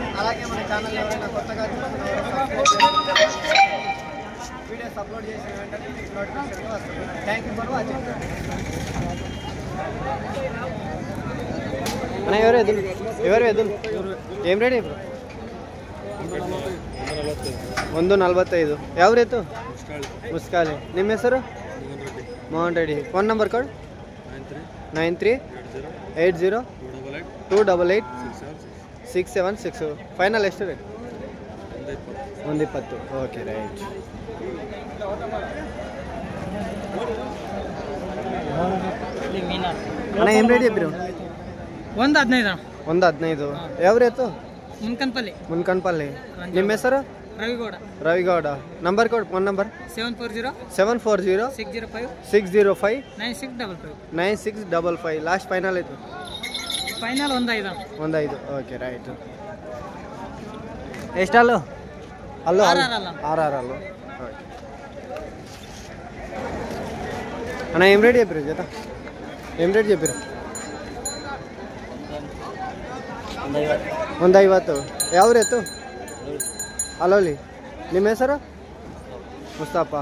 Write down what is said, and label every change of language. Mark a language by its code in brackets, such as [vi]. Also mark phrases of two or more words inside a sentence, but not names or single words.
[te] అలాగే మన ఛానల్ ఎవరైనా కొత్తగా వీడియోస్ అప్లోడ్ చేసిన వెంటనే మీకు నోటిఫికేషన్ వస్తుంది. [en] thank you for watching. [te] ఎవరు ఎదురు ఏం రేట్ ఇప్పుడు? 145. ఎవరు ఎత్తు? ముస్కాలి. [kn] ನಿಮ್ಮ ಹೆಸರು? [te] మోహన్ రెడ్డి. [en] phone number code [te] 9380282676. [kn] ಫೈನಲ್ ಎಷ್ಟು ರೇಟ್? 120. [en] okay right. [kn] ಅಣ್ಣ ಏನು ರೇಟ್ చెప్పిరు? 115. [te] 115. ఎవరు ఎత్తు? [kn] ಮುನ್ಕನ್ಪಲ್ಲಿ. ನಿಮ್ಮ ಹೆಸರು? ರವಿಗೌಡ. [en] number code phone number [kn] 740 605 9655. [en] last final [kn] ಆಯ್ತು? ಫೈನಲ್ 1.5. [en] okay right. [kn] ಎಷ್ಟಲ್ಲು? ಅಲ್ಲೂ 6 ಅಲ್ಲು. ಓಕೆ ಅಣ್ಣ [te] ఏం రేట్ చెప్పారు జత? ఏం రేట్ చెప్పారు? 150. ఎవరు ఎత్తు? [kn] ಅಲೋಲಿ. ನಿಮ್ಮ ಹೆಸರು? ಮುಸ್ತಫಾ.